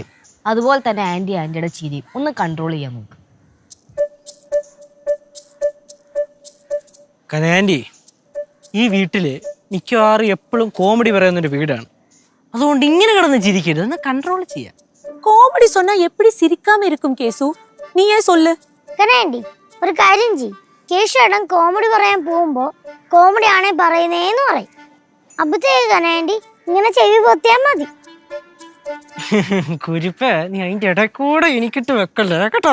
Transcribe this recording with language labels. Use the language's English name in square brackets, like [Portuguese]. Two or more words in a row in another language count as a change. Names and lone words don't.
[Malayalam] അതുപോലെ തന്നെ ആൻറ്റിയുടെ ചിരി ഒന്ന് കൺട്രോൾ ചെയ്യാൻ നോക്ക്. കനകാൻറ്റി, ഈ വീട്ടില് മിക്കവാറും എപ്പോഴും കോമഡി പറയുന്നൊരു വീടാണ്. അതുകൊണ്ട് ഇങ്ങനെ കിടന്ന് ചിരിക്കരുത്, ഒന്ന് കൺട്രോൾ ചെയ്യാം. [Tamil] കോമഡി சொன்னா எப்படி சிரிக்காம இருக்கும் கேசு? നീ சொல்லு. [Malayalam] കനേണ്ടി ഒരു കാര്യം ചെയ്യ്. കേശുവേട്ടൻ കോമഡി പറയാൻ പോകുമ്പോ കോമഡി ആണേ പറയുന്നേന്ന് പറയും. അപ്പത്തേക്ക് കനേണ്ടി ഇങ്ങനെ ചെവി പൊത്തിയാൽ മതി. കുരിപ്പ്, നീ അതിന്റെ ഇടയിൽ കൂടെ എനിക്കിട്ട് വെക്കല്ലേ കേട്ടോ.